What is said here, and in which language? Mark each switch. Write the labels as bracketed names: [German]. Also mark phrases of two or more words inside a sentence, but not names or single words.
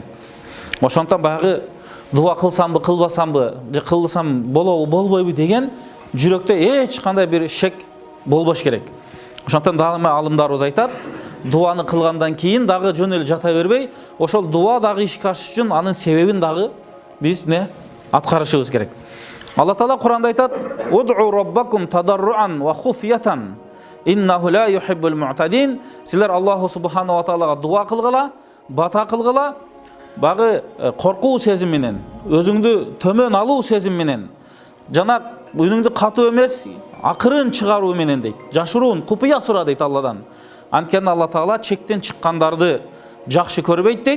[Kyrgyz] Ошондон баягы дуа кылсамбы, кылбасамбы, же кылсам болобу, болбойбу деген жүрөктө эч кандай бир шек болбош керек. Ошондон дагы алымдарыбыз айтат: дуаны кылгандан кийин дагы жөн эле жата бербей, ошол дуа дагы ишке ашыш үчүн анын себебин дагы биз аткарышыбыз керек. Алла Таала Куранда айтат: [Arabic] "ادعوا ربكم تضرعا وخفية إنه لا يحب المعتدين." [Kyrgyz] Силер Аллаху субхану ва таалага дуа кылгыла, бата кылгыла, багы коркуу сезим менен, өзүңдү төмөн алуу сезим менен, жана үнүңдү катуу эмес, акырын чыгаруу менен дейт. Жашыруун, купуя сура дейт Алладан. Анткени Алла Таала чектен чыккандарды жакшы көрбөйт дейт.